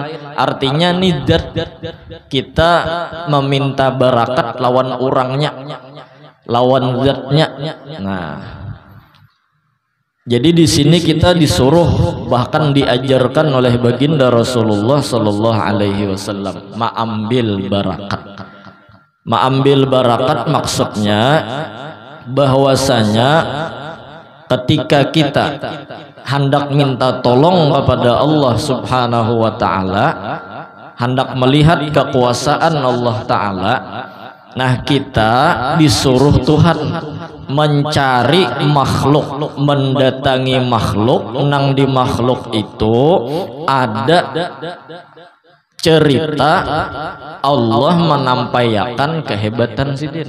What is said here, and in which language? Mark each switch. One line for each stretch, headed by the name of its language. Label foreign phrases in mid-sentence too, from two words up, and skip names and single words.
Banjar: Artinya nidat kita meminta barakat lawan orangnya, lawan zatnya.
Indonesian: Nah, jadi di sini kita disuruh, bahkan diajarkan oleh baginda Rasulullah
Arabic: sallallahu alaihi wasallam
Indonesian: mengambil barakat. Mengambil barakat maksudnya bahwasanya ketika kita hendak minta tolong kepada Allah
Arabic: Subhanahu wa taala,
Indonesian: hendak melihat kekuasaan Allah taala, nah kita disuruh Tuhan mencari makhluk, mendatangi makhluk, nang di makhluk itu ada cerita Allah menampaikan kehebatan sidin.